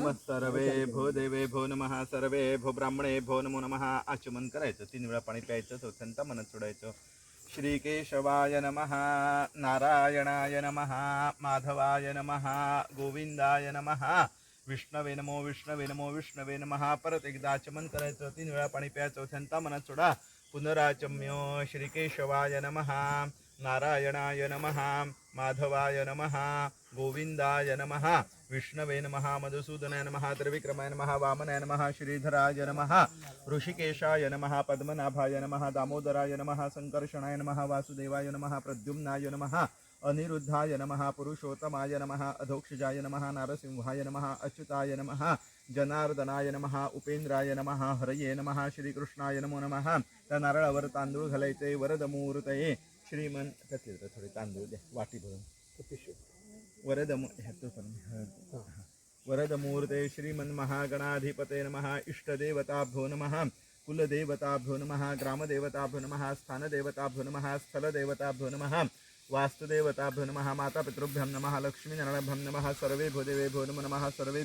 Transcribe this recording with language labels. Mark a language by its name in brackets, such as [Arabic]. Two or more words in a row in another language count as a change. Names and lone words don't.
[Sanskrit] सर्वे भो देवे भो नमः सर्वे भो ब्राह्मणे भो नमो नमः [Marathi] आचमन करायचं 3 वेळा पाणी प्यायचं चौथ्यांदा मनत सोडायचं [Sanskrit] श्री केशवाय नमः नारायणाय नमः माधवाय नमः गोविंदाय नमः विष्णवे नमो विष्णवे नमो विष्णवे नमः [Marathi] परत एकदा आचमन करायचं 3 वेळा पाणी प्यायचं चौथ्यांदा मनत सोडा पुनराचम्य [Sanskrit] श्री केशवाय नमः नारायणाय नमः माधवाय नमः गोविंदाय नमः विष्णवे नमः मधुसूदनाय नमः त्रिविक्रमाय नमः वामनाय नमः श्रीधराय नमः ऋषिकेशाय नमः पद्मनाभाय नमः दामोदराय नमः संकर्षणाय नमः वासुदेवाय नमः प्रद्युम्नाय नमः अनिरुद्धाय नमः पुरुषोत्तमाय नमः अधोक्षजाय नमः नारसिंहाय नमः अच्युताय नमः जनार्दनाय नमः उपेंद्राय नमः हरये नमः श्रीकृष्णाय नमो नमः [Marathi] त्या नारळावर तांदूळ घालायचे [Sanskrit] वरदमूर्तये श्रीमन [Marathi] थोडे तांदूळ द्या वाटी भरून [Sanskrit] वरदमूर्ते श्रीमन महागणाधिपते नमः इष्टदेवताभ्यो नमः कुलदेवताभ्यो नमः ग्रामदेवताभ्यो नमः स्थानदेवताभ्यो नमः स्थलदेवताभ्यो नमः वास्तुदेवताभ्यो नमः मातापितृभ्यं नमः लक्ष्मीनारायणभ्यं नमः सर्वे भूदेवेभ्यो नमो नमः सर्वे